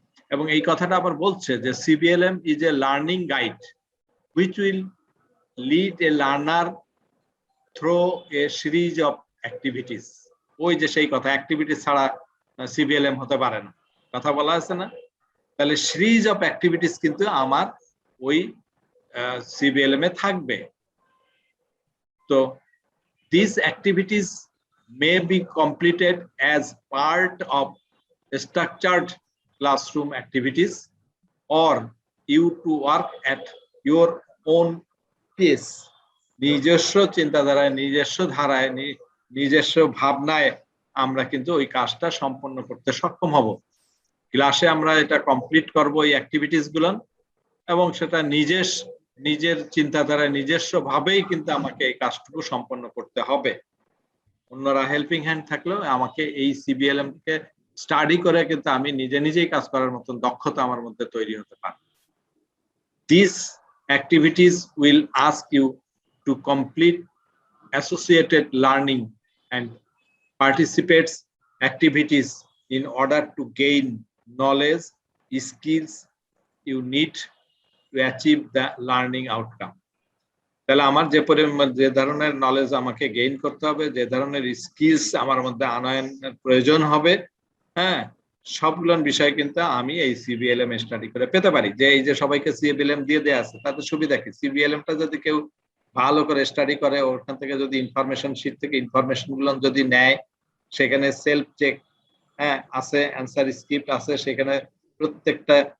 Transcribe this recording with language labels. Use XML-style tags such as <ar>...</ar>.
<bn>এবং এই কথাটা আবার বলছে যে</bn> <en>CBLM is a learning guide which will lead a learner through a series of activities.</en> <bn>ওই যে সেই কথা, অ্যাক্টিভিটিস ছাড়া সিবিএলএম হতে পারে না, কথা বলা আছে না? তাহলে সিরিজ অফ অ্যাক্টিভিটিস কিন্তু আমার ওই সিবিএলএম এ থাকবে।</bn> <en>তো these activities may be completed as part of structured classroom activities or you to work at your own pace.</en> <bn>নিজস্ব চিন্তাধারায়, নিজস্ব ধারায়, নিজস্ব ভাবনায় আমরা কিন্তু ওই কাজটা সম্পন্ন করতে সক্ষম হব। ক্লাসে আমরা এটা কমপ্লিট করব এই অ্যাক্টিভিটিস গুলো, এবং সেটা নিজের চিন্তাধারায় নিজস্ব ভাবেই কিন্তু আমাকে এই কাজটুকু সম্পন্ন করতে হবে। অন্যরা হেল্পিং হ্যান্ড থাকলেও আমাকে এই সিবিএলএম কে স্টাডি করে কিন্তু আমি নিজেই কাজ করার মতন দক্ষতা আমার মধ্যে তৈরি হতে পারে। This</bn> <en>activities will ask you to complete associated learning and participates activities in order to gain knowledge, skills you need to achieve the learning outcome.</en> <bn>তাহলে আমার যে ধরনের নলেজ আমাকে গেইন করতে হবে, যে ধরনের স্কিলস আমার মধ্যে আনয়নের প্রয়োজন হবে, হ্যাঁ, সবগুলো বিষয় কিন্তু আমি এই সিবিএলএম স্টাডি করে পেতে পারি। যে এই যে সবাইকে সিবিএলএম দিয়ে দেয়া আছে তাতে সুবিধা কি, সিবিএলএমটা যদি কেউ ভালো করে স্টাডি করে, ওখান থেকে যদি ইনফরমেশন শীট থেকে ইনফরমেশন গুলো যদি নেয়, সেখানে সেলফ চেক হ্যাঁ আছে, অ্যান্সার স্ক্রিপ্ট আছে, সেখানে প্রত্যেকটা</bn>